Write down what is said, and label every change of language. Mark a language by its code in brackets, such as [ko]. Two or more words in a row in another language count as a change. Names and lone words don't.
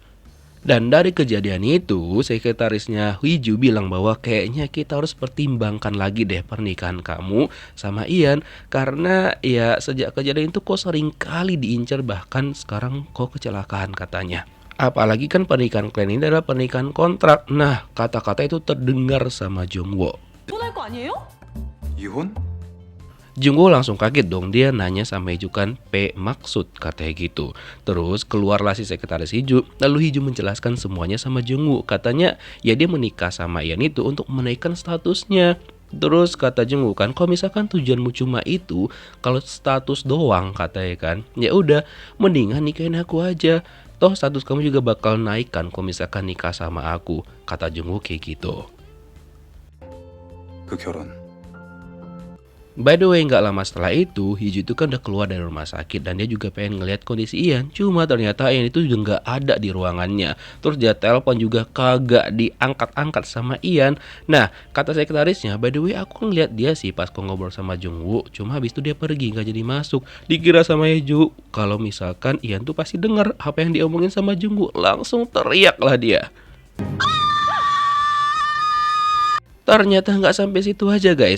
[id] Dan dari kejadian itu, sekretarisnya Hiju bilang bahwa kayaknya kita harus pertimbangkan lagi deh pernikahan kamu sama Ian. Karena ya sejak kejadian itu kok sering kali diincar, bahkan sekarang kok kecelakaan katanya. Apalagi kan pernikahan kalian ini adalah pernikahan kontrak. Nah, kata-kata itu terdengar sama Jungwoo. [ko] 혼날 거 아니에요? 이혼? [id] Jungwoo langsung kaget dong, dia nanya sama Hiju kan P maksud katanya gitu. Terus keluarlah si sekretaris Hiju, lalu Hiju menjelaskan semuanya sama Jungwoo. Katanya ya dia menikah sama Ian itu untuk menaikkan statusnya. Terus kata Jungwoo kan, kalau misalkan tujuanmu cuma itu, kalau status doang katanya kan, ya udah mendingan nikahin aku aja. Toh status kamu juga bakal naik kan kalau misalkan nikah sama aku, kata Jungwoo kayak gitu. [ko] 그 결혼 [en] By the way, [id] nggak lama setelah itu, Hiju itu kan udah keluar dari rumah sakit dan dia juga pengen ngeliat kondisi Ian. Cuma ternyata Ian itu juga nggak ada di ruangannya. Terus dia telepon juga kagak diangkat-angkat sama Ian. Nah, kata sekretarisnya, [en] by the way [id] aku ngeliat dia sih pas kok ngobrol sama Jungwoo. Cuma habis itu dia pergi, nggak jadi masuk. Dikira sama Hiju kalau misalkan Ian tuh pasti denger apa yang diomongin sama Jungwoo. Langsung teriak lah dia. Ternyata nggak sampai situ aja guys.